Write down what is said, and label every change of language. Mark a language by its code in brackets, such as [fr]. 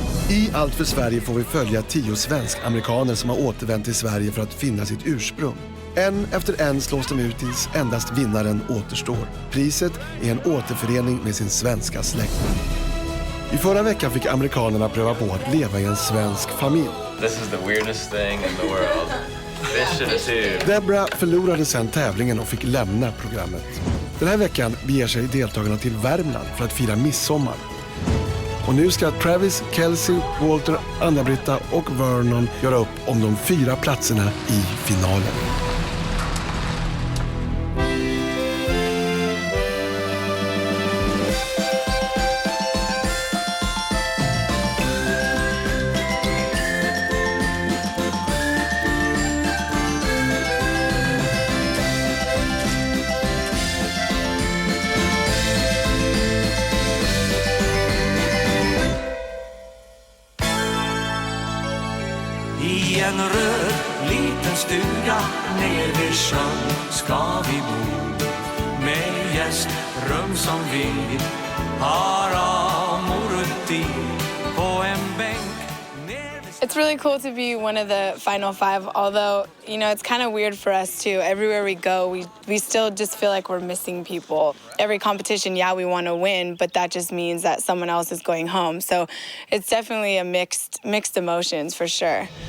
[sv] I Allt för Sverige får vi följa 10 svensk-amerikaner som har återvänt till Sverige för att finna sitt ursprung. En efter en slås de ut tills endast vinnaren återstår. Priset är en återförening med sin svenska släkt. I förra veckan fick amerikanerna pröva på att leva i en svensk familj. [en] This is the weirdest thing in the world. Fish in a tube. [sv] Debra förlorade sen tävlingen och fick lämna programmet. Den här veckan beger sig deltagarna till Värmland för att fira midsommar. Och nu ska Travis, Kelsey, Walter, Anna-Britta och Vernon göra upp om de 4 platserna i finalen. I en röd liten stuga ner vid sjön ska vi bo, med gästrum som vi har amorutt i, på en bänk. [en] It's really cool to be one of the final 5, although, you know, it's kind of weird for us too. Everywhere we go, we still just feel like we're missing people. Every competition, yeah, we want to win, but that just means that someone else is going home. So it's definitely a mixed emotions for sure.